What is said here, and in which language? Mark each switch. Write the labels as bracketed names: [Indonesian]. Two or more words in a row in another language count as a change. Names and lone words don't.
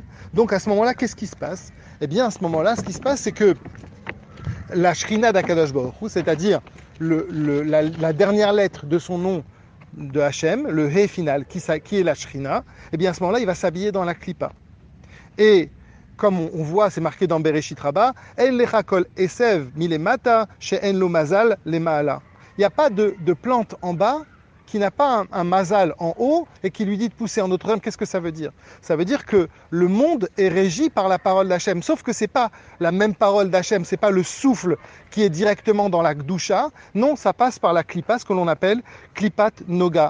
[French] Donc à ce moment-là, qu'est-ce qui se passe? Eh bien, à ce moment-là, ce qui se passe, c'est que la Shrina d' [Hebrew] הקדוש ברוך הוא, [French] c'est-à-dire la dernière lettre de son nom de Hachem, le He final, qui est la Shrina, eh bien à ce moment-là, il va s'habiller dans la Klippa. Et comme on voit, c'est marqué dans Bereshit Rabbah, [Hebrew] אין לך כל עשב מלמטה שאין לו מזל למעלה. [French] Il n'y a pas de plante en bas qui n'a pas un mazal en haut et qui lui dit de pousser en autre terme. Qu'est-ce que ça veut dire? Ça veut dire que le monde est régi par la parole d'Hachem, sauf que c'est pas la même parole d'Hachem, c'est pas le souffle qui est directement dans la Gdusha, non, ça passe par la Klippa, ce que l'on appelle [Hebrew] קליפת נוגה.